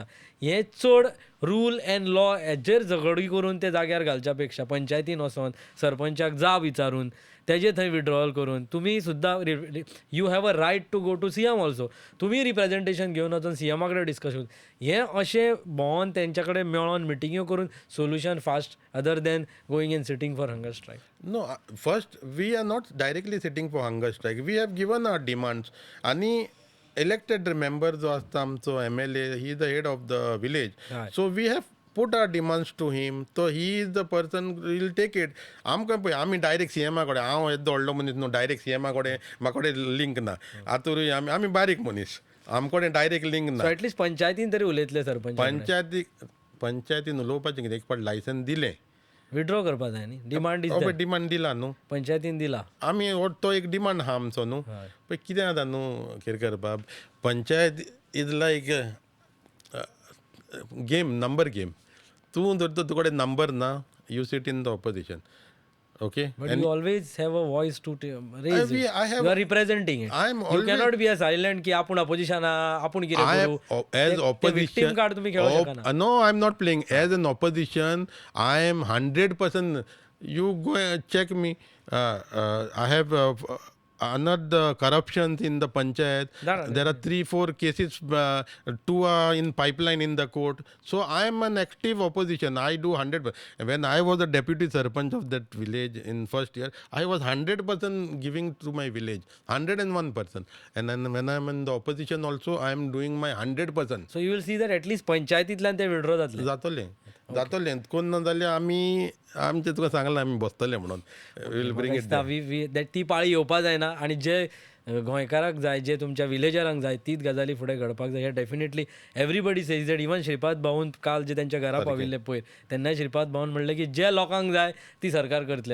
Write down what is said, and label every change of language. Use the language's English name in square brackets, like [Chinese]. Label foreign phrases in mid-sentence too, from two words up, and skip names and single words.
[Konkani] हे चड [English] rule and law [Konkani] हेजेर झगडी करून ते जाग्यार घालच्या पेक्षा पंचायतीन वचोन सरपंचाक जाप विचारून तेजे थंय विड्रॉवल करून तुमी सुद्दां [English] you have a right to go to CM also. [Konkani] तुमी रिप्रेझेंटेशन घेवन वचून सीएमा कडेन डिस्कशन हें अशें भोंवन तेंच्या कडेन मेळोन मिटिंग्यो करून [English] solution fast other than going and sitting for hunger strike. No, first we are not directly sitting for hunger strike. We have given our demands. [Konkani] आणि [English] elected member [Konkani] जो असता आमचो MLA, [English] he is the head of the village. Right. So we have put our demands to him. So he is the person who will take it. [Konkani] आमकां पळय आमी डायरेक्ट सीएमा कडेन हांव येदो व्हडलो मनीस न्हू डायरेक्ट सीएमा कडेन म्हाका कडेन लिंक ना. आतूरूय आमी बारीक मनीस आमचे कडेन डायरेक्ट लिंक ना. [English] so at least [Konkani] पंचायतीन तरी उलयतले सरपंच पंचायतीन उलोवपाचें कितें एक फावट लायसन दिलें विड्रॉ करपा जाय न्ही. डिमांड डिमांड दिला न्हू पंचायतीन दिला. आमी तो एक डिमांड आहा आमचो न्हू. पळय कितें जाता न्हू कितें करपाक पंचायत [English] is like game number game. [Konkani] तूं जर तर तुकडे नंबर ना [English] you sit in the opposition. [Konkani] ओके [English] But you always have a voice to raise it. I have- You are representing it. I am You always- cannot be a silent [Konkani] की आपण opposition आपण कितें [English] I [Konkani] करू. [English] am as [Konkani] ते [English] opposition. victim card [Konkani] तुम्ही खेळू शकना. [English] No, I'm not playing as an opposition. I am 100%. You go and check me. I have honored the corruptions in the panchayat. There are 3-4 cases. 2 are in pipeline in the court. So I am an active opposition. I do 100%. When I was the deputy sarpanch of that village in first year, I was 100% giving to my village. 101%. And then when I am in the opposition also, I am doing my 100%. So you will see that at least [Konkani] पंचायतींतल्यान ते विड्रॉ जातले. जातले कोण ना जाल्यार आमी आमचे तुका सांगलां आमी बसतले म्हणून. [English] will bring it. [Konkani] ती पाळी येवपा जायना. आनी जे गोंयकाराक जाय, जे तुमच्या विलेजरांक जाय, तीच गजाली फुडें घडपाक जाय. हे [English] definitely everybody says that. [Konkani] इवन श्रीपाद भाऊन काल जे त्यांच्या घरा पाविल्ले पयर तेन्नाय श्रीपाद भाऊन म्हणलें की जे लोकांक जाय ती सरकार करतले.